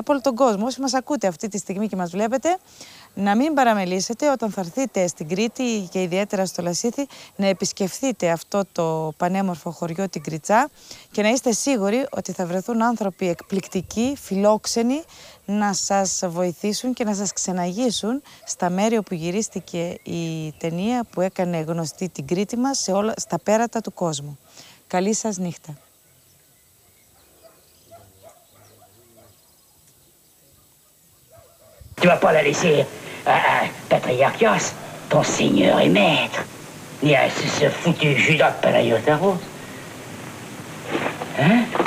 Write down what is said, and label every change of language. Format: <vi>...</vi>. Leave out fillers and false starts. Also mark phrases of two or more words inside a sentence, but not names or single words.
<el>από όλο τον κόσμο, όσοι μας ακούτε αυτή τη στιγμή και μας βλέπετε, να μην παραμελήσετε όταν θα έρθετε στην Κρήτη και ιδιαίτερα στο Λασίθι, να επισκεφθείτε αυτό το πανέμορφο χωριό, την Κριτσά, και να είστε σίγουροι ότι θα βρεθούν άνθρωποι εκπληκτικοί, φιλόξενοι, να σας βοηθήσουν και να σας ξεναγήσουν στα μέρη όπου γυρίστηκε η ταινία που έκανε γνωστή την Κρήτη μας στα πέρατα του κόσμου. Καλή σας νύχτα.</el> <fr>Tu vas pas la laisser à Patriarchos, ton seigneur et maître, ni à ce foutu Judas Panayotaros. Hein?</fr>